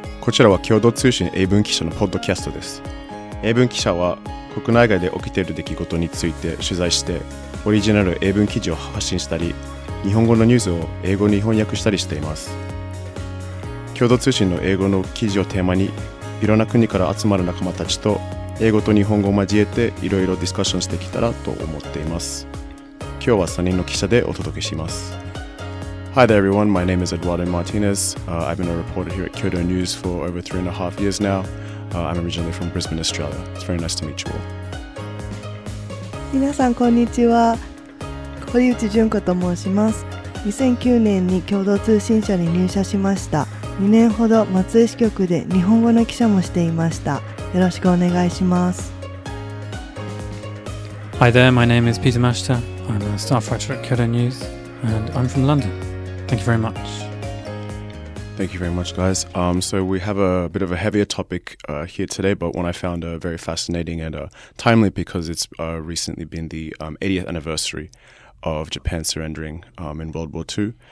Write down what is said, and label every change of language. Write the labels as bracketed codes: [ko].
[ja] こちらは共同通信英文記者のポッドキャストです。英文記者は国内外で起きている出来事について取材してオリジナル英文記事を発信したり、日本語のニュースを英語に翻訳したりしています。共同通信の英語の記事をテーマにいろんな国から集まる仲間たちと英語と日本語を交えていろいろディスカッションしてきたらと思っています。今日は3人の記者でお届けします。 [en] Hi there everyone, my name is Eduardo Martinez. I've been a reporter here at Kyodo News for over 3.5 years now. I'm originally from Brisbane, Australia. It's very nice to meet you all. [ja] 皆さんこんにちは。堀内純子と申します。 2009年に共同通信社に入社しました。 2年ほど松江支局で日本語の記者もしていました。よろしくお願いします。 [en] Hi there, my name is Peter Mashta. I'm a staff writer at Kyodo News and I'm from London. Thank you very much. Thank you very much, guys. So we have a bit of a heavier topic here today, but one I found very fascinating and timely because it's recently been the 80th anniversary of Japan surrendering in World War II.